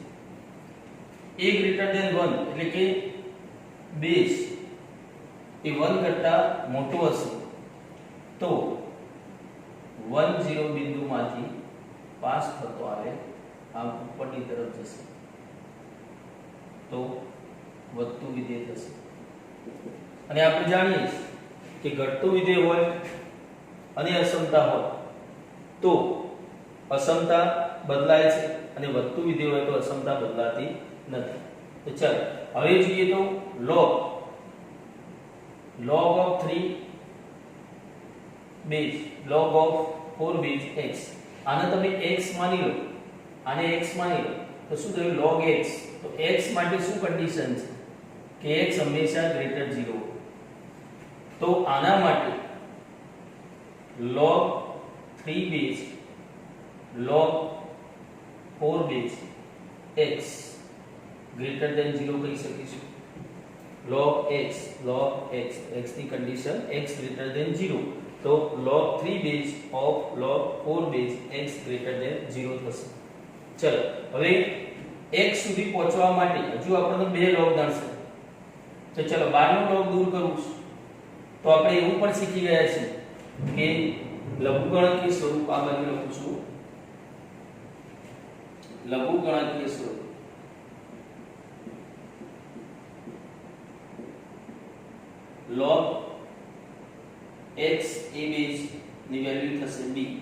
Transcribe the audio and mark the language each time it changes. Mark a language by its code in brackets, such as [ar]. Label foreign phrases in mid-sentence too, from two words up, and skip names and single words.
[gu] a [en] greater than [gu] 1 એટલે કે બેઝ એ 1 કરતા મોટો હશે તો 1 0 બિંદુમાંથી પાસ થતો આવે આમ ઉપરની તરફ જશે તો વધતું વિધેય થશે. અને આપણે જાણીએ કે ઘટતું વિધેય હોય અને અસમતા હોય તો અસમતા બદલાય છે અને વધતું વિધેય હોય તો અસમતા બદલાતી નથી. તો ચાલો હવે જોઈએ તો [en] log of 3 base log of 4 base x, [gu] આને તમે x માની લો, આને x માની લો તો શું થયું [en] log x. [gu] તો x માટે શું કન્ડિશન છે કે x હંમેશા ગ્રેટર 0. તો આના માટે [en] log 3 base log 4 base x greater than 0 [gu] કહી શકીશું. [en] log x x [gu] ની કન્ડિશન [en] x greater than 0, [gu] તો [en] log 3 base of log 4 base x greater than 0 [gu] થશે. ચલો હવે x સુધી પહોંચવા માટે હજુ આપણને બે log ગણશે. તો ચલો બહારનો log દૂર કરું છું તો આપણે એવું પણ શીખી ગયા છે કે લઘુગણકીય સ્વરૂપ આ બાજુ લખું છું. લઘુગણકીય સ્વરૂપ [en] log x a base [gu] ની વેલ્યુ થશે b.